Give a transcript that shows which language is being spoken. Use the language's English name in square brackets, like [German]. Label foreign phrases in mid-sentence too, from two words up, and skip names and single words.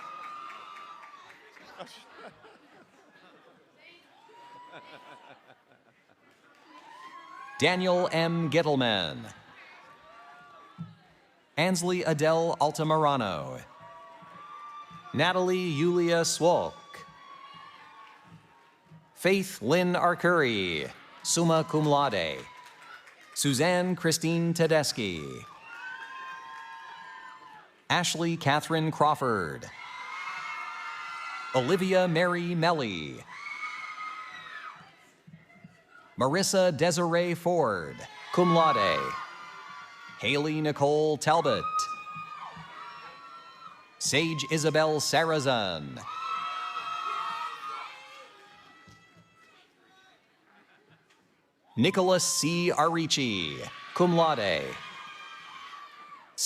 [English] Daniel M. Gittleman. Ansley Adele Altamirano. Natalie Yulia Swolk. Faith Lynn Arcuri, [Latin] summa cum laude. [English] Suzanne Christine Tedeschi. Ashley Catherine Crawford. Olivia Mary Melly. Marissa Desiree Ford, [Latin] cum laude. [English] Haley Nicole Talbot. Sage Isabel Sarazan. Nicholas C. Arici, [Latin] cum laude.